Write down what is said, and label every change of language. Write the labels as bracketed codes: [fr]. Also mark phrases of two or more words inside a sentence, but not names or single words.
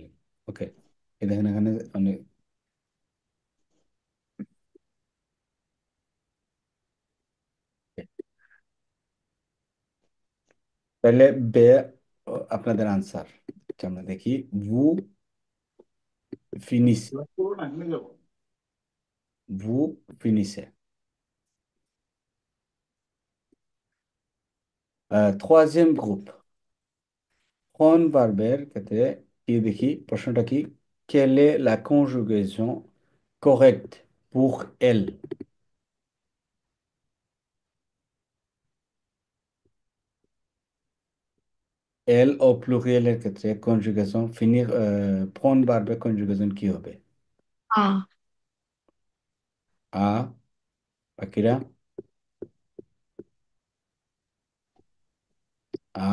[bn] ওকে, এই দেখেন এখানে অনেক। তাহলে বে আপনাদের আনসার, আমরা দেখি। [fr] vous finis, vous finissez. troisième groupe, [bn] প্রন ভার্বের ক্ষেত্রে কি দেখি, প্রশ্নটা কি? [fr] quelle est la conjugaison correcte pour elle? [bn] এল ও প্লুরিয়েলের ক্ষেত্রে কনজুগেশন ফিনির প্রন ভার্বের কনজুগেশন কি হবে? A. আ, বাকিরা? আ,